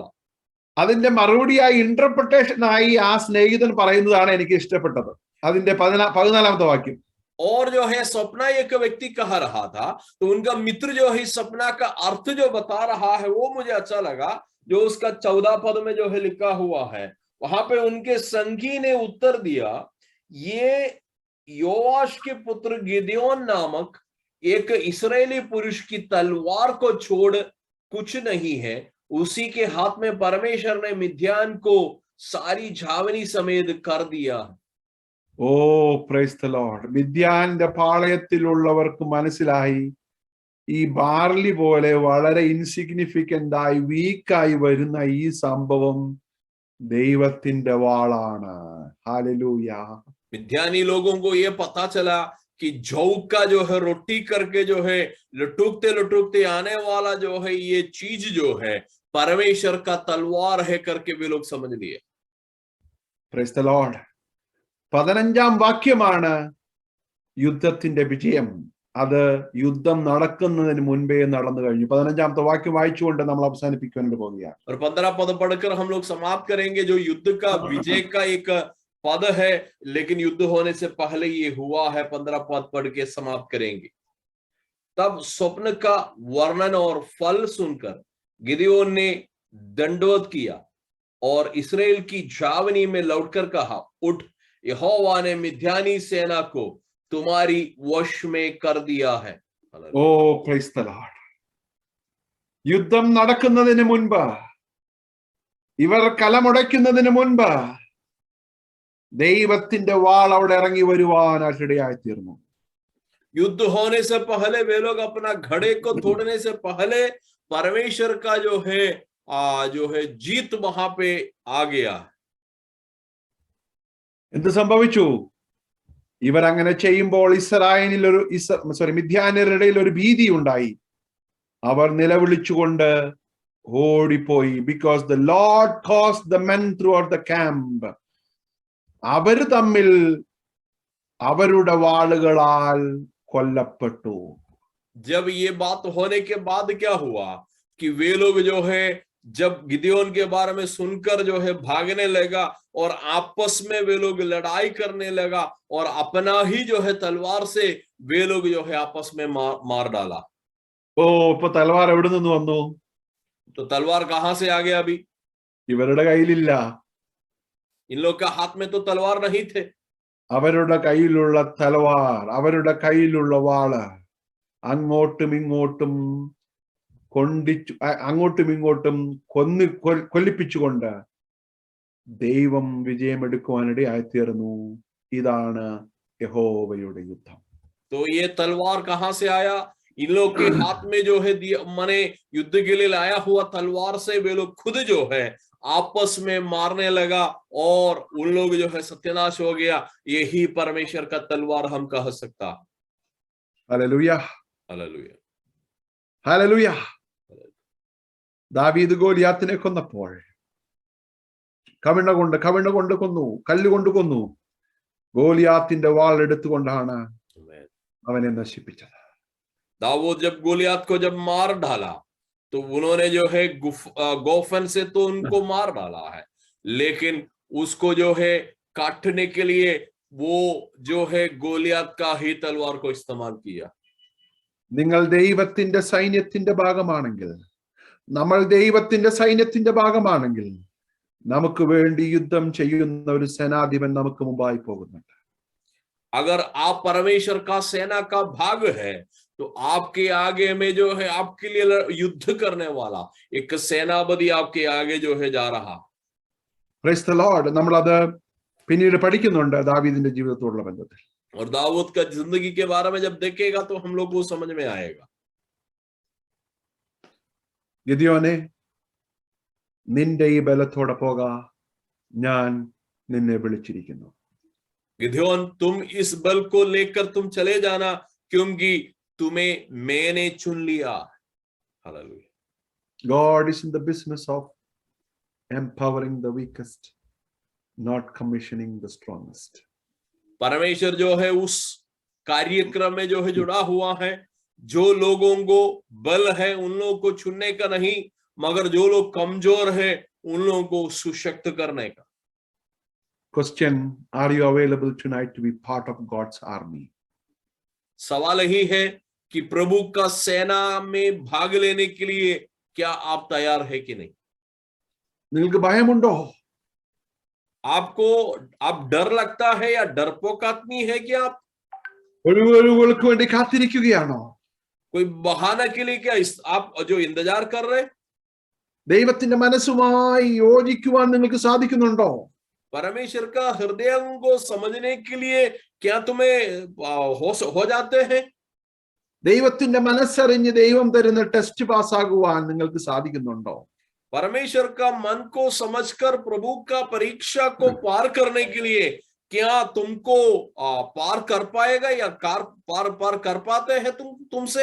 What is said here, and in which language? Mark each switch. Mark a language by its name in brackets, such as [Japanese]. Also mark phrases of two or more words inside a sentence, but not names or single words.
[Malayalam] അതിന്റെ മറുപടിയായി ഇന്റർപ്രിട്ടേഷനായി ആ സ്നേഹിതൻ പറയുന്നതാണ് എനിക്ക് ഇഷ്ടപ്പെട്ടത്. അതിന്റെ 14ാമത്തെ വാക്യം. [Hindi] और जो है सपना एक व्यक्ति कह रहा था, तो उनका मित्र जो है सपना का अर्थ जो बता रहा है वो मुझे अच्छा लगा, जो उसका 14 पद में जो है लिखा हुआ है। वहां पे उनके संगी ने उत्तर दिया, ये योआश के पुत्र गिदोन नामक एक इस्राएली पुरुष की तलवार को छोड़ कुछ नहीं है, उसी के हाथ में परमेश्वर ने मिद्यान को सारी छावनी समेत कर दिया। [English] Oh praise the Lord. [Malayalam] മിദ്യാന്റെ പാളയത്തിലുള്ളവർക്ക് മനസ്സിലായി ഈ ബാർലി പോലെ വളരെ ഇൻസിഗ്നിഫിക്കന്റ് ആയി വീക്കായി വരുന്ന ഈ സംഭവം ദൈവത്തിന്റെ വാളാണ്. ഹല്ലേലൂയ. [Hindi] मिद्यानी लोगों को ये पता चला कि जौ का जो है रोटी करके जो है लुटुकते आने वाला जो है ये चीज जो है परमेश्वर का तलवार है करके वे लोग समझ लिए। [English] praise the Lord. [Malayalam] 15ാം വാക്യമാണ് യുദ്ധത്തിന്റെ വിജയം. അത് യുദ്ധം നടക്കുന്നതിന് മുൻപേ നടന്നു കഴിഞ്ഞു. 15ാമത്തെ വാക്യം വായിച്ചുകൊണ്ട് നമ്മൾ അവസാനിപ്പിക്കാനായിട്ട് പോവുകയാണ്. [Hindi] और 15 पद पढ़कर हम लोग समाप्त करेंगे, जो युद्ध का विजय का एक पद है, लेकिन युद्ध होने से पहले ये हुआ है। 15 पद पढ़ के समाप्त करेंगे। तब स्वप्न का वर्णन और फल सुनकर गिदोन ने दंडवत किया और इस्राएल की छावनी में लौटकर कहा, उठ, यहोवा ने मिद्यानी सेना को तुम्हारी वश में कर दिया है। [English] Oh praise the Lord. [Malayalam] യുദ്ധം നടക്കുന്നതിന് മുൻപ്, ഇവർ കലമുടയ്ക്കുന്നതിന് മുൻപ് ദൈവത്തിന്റെ വാൾ അവിടെ ഇറങ്ങി വരുവാനായിട്ടിടയായി തീർന്നു. [Hindi] युद्ध होने से पहले वे लोग अपना घड़े को तोड़ने से पहले परमेश्वर का जो है जीत वहां पे आ गया। [Malayalam] എന്ത് സംഭവിച്ചു? ഇവർ അങ്ങനെ ചെയ്യുമ്പോൾ മിദ്യാന്യരുടെ ഇടയിൽ ഒരു ഭീതി ഉണ്ടായി. അവർ നിലവിളിച്ചുകൊണ്ട് ഓടിപ്പോയി. [English] because the Lord caused the men throughout the camp. [Malayalam] അവർ തമ്മിൽ അവരുടെ വാളുകളാൽ കൊല്ലപ്പെട്ടു. [Hindi] जब ये बात होने के बाद क्या हुआ कि वे लोग जो है जब गिदोन के बारे में सुनकर जो है भागने लगा और आपस में वे लोग लड़ाई करने लगा और अपना ही जो है तलवार से वे लोग जो है आपस में मार डाला। [Malayalam] ഓ ഇപ്പൊ തലവാർ എവിടെ നിന്ന് വന്നു? [Hindi] तो तलवार कहां से आ गया? अभी [Malayalam] ഇവരുടെ കയ്യിലില്ല. [Hindi] इन लोग का हाथ में तो तलवार नहीं थे। [Malayalam] അവരുടെ കയ്യിലുള്ള തലവാർ, അവരുടെ കയ്യിലുള്ള വാള് അങ്ങോട്ടും ഇങ്ങോട്ടും കൊല്ലിപ്പിച്ചുകൊണ്ട് ദൈവം വിജയമെടുക്കുവാനിടയായിത്തീർന്നു. ഇതാണ് യഹോവയുടെ യുദ്ധം. [Hindi] तो ये तलवार कहां से आया? इन लोग के हाथ में जो है माने युद्ध के लिए लाया हुआ तलवार से वे लोग खुद जो है आपस में मारने लगा और उन लोग जो है सत्यानाश हो गया। यही परमेश्वर का तलवार हम कह सकता। हालेलुया, हालेलुया। [Malayalam] ഹല്ലേലൂയ. ദാവീദ് ഗോലിയാത്തിനെ കൊന്നപ്പോൾ കവിണ കൊണ്ട് കൊന്നു, കല്ലുകൊണ്ട് കൊന്നു. ഗോലിയാത്തിന്റെ വാൾ എടുത്തുകൊണ്ടാണ് അവനെ നശിപ്പിച്ചത്. [Hindi] दाऊद जब गोलियात को जब मार डाला तो उन्होंने जो है गोफन से तो उनको मार डाला है, लेकिन उसको जो है काटने के लिए वो जो है गोलियात का ही तलवार को इस्तेमाल किया. [Malayalam] നിങ്ങൾ ദൈവത്തിന്റെ സൈന്യത്തിന്റെ ഭാഗമാണെങ്കിൽ, നമ്മൾ ദൈവത്തിന്റെ സൈന്യത്തിന്റെ ഭാഗമാണെങ്കിൽ, നമുക്ക് വേണ്ടി യുദ്ധം ചെയ്യുന്ന ഒരു സേനാധിപൻ നമുക്ക് മുമ്പായി പോകുന്നുണ്ട്. [Hindi] अगर आप परमेश्वर का सेना का भाग है तो आपके आगे में जो है आपके लिए युद्ध करने वाला एक सेनापति आपके आगे जो है जा रहा. [English] praise the Lord. [Malayalam] നമ്മൾ അത് പിന്നീട് പഠിക്കുന്നുണ്ട് ദാവീദിന്റെ ജീവിതത്തോടുള്ള ബന്ധത്തിൽ. [Hindi] और दाऊद का जिंदगी के बारे में जब देखेगा तो हम लोग को समझ में आएगा. [Malayalam] ഗിദെയോനെ, നിന്റെ ഈ ബലത്തോടെ പോക, ഞാൻ നിന്നെ വിളിച്ചിരിക്കുന്നു. [Hindi] गिदोन, तुम इस बल को लेकर तुम चले जाना, क्योंकि तुम्हें मैंने चुन लिया. हालेलुया. [English] God is in the business of empowering the weakest, not commissioning the strongest. [Hindi] परमेश्वर जो है उस कार्यक्रम में जो है जुड़ा हुआ है. जो लोगों को बल है उन लोगों को चुनने का नहीं, मगर जो लोग कमजोर है उन लोगों को सुशक्त करने का. [English] Question: Are you available tonight to be part of God's army? [Hindi] सवाल यही है कि प्रभु का सेना में भाग लेने के लिए क्या आप तैयार है कि नहीं. [Malayalam] നിങ്ങൾക്ക് ഭയമുണ്ടോ? [Hindi] आपको आप डर लगता है या डरपोक आदमी है कि आप [Malayalam] ഒഴിവുകൾക്ക് വേണ്ടി കാത്തിരിക്കുകയാണോ? [Hindi] कोई बहाना के लिए क्या आप जो इंतजार कर रहे? [Malayalam] ദൈവത്തിന്റെ മനസ്സുമായി യോജിക്കുവാൻ നിങ്ങൾക്ക് സാധിക്കുന്നുണ്ടോ? [Hindi] परमेश्वर का हृदय को समझने के लिए क्या तुम्हें हो जाते हैं? [Malayalam] ദൈവത്തിന്റെ മനസ്സറിഞ്ഞ് ദൈവം തരുന്ന ടെസ്റ്റ് പാസ്സാകുവാൻ നിങ്ങൾക്ക് സാധിക്കുന്നുണ്ടോ? [Hindi] परमेश्वर का मन को समझकर प्रभु का परीक्षा को पार करने के लिए क्या तुमको पार कर पाएगा या पार कर पाते हैं तुमसे?